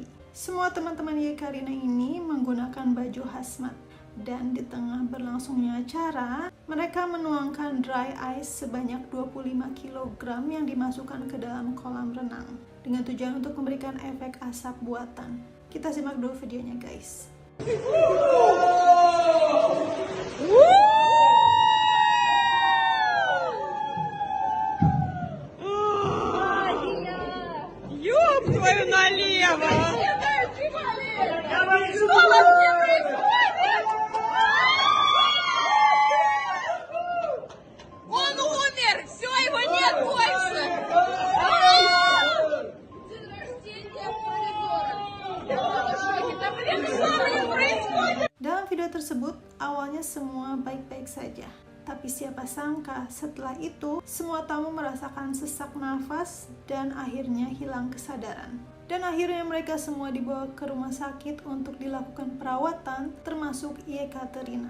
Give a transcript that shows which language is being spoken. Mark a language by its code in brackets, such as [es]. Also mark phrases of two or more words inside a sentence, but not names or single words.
[id] Semua teman-teman Yekaterina ini menggunakan baju hazmat. Dan di tengah berlangsungnya acara, mereka menuangkan [en] dry ice [id] sebanyak 25 kg yang dimasukkan ke dalam kolam renang dengan tujuan untuk memberikan efek asap buatan. Kita simak dulu videonya, guys. [ru] Ёб твою налево! Он умер! Все, его нет больше! День рождения в коридорах! [id] Dalam video tersebut, awalnya semua baik-baik saja. Tapi siapa sangka setelah itu semua tamu merasakan sesak nafas dan akhirnya hilang kesadaran. Dan akhirnya mereka semua dibawa ke rumah sakit untuk dilakukan perawatan, termasuk Yekaterina.